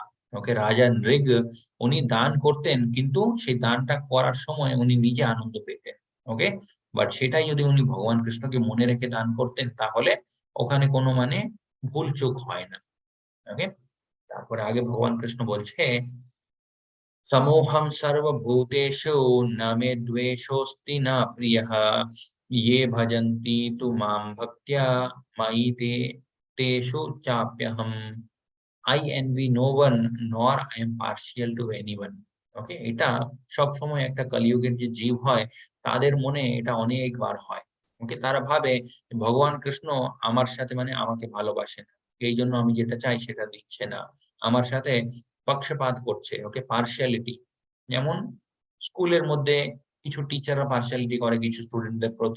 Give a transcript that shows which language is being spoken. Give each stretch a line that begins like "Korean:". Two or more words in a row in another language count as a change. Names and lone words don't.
Bangla: ওকে, রাজা নৃগ উনি দান করতেন, কিন্তু সেই দানটা করার সময় উনি নিজে আনন্দ পেতেন। ওকে, বাট সেটাই যদি উনি ভগবান কৃষ্ণকে মনে রেখে দান করতেন, তাহলে ওখানে কোনো মানে ভুল চুক হয় না। ওকে, তারপরে আগে ভগবান কৃষ্ণ বলছে
Sanskrit: समोहं सर्वभूतेषु न मे द्वेषोऽस्ति न प्रियः ये भजन्ति तु मां भक्त्या मयि ते तेषु चाप्यहम्
English: I envy no one nor I am partial to anyone.
Bangla: ওকে, এটা সব সময় একটা কলিযুগের যে জীব হয় তাদের মনে এটা অনেকবার হয়। ওকে, তারা ভাবে ভগবান কৃষ্ণ আমার সাথে মানে আমাকে ভালোবাসে না, এই জন্য আমি যেটা চাই সেটা দিচ্ছে না, আমার সাথে পক্ষপাত করছে। ওকে, পার্শিয়ালিটি, যেমন স্কুলের মধ্যে কিছু টিচাররা পার্শিয়ালিটি করে কিছু স্টুডেন্টদের প্রতি।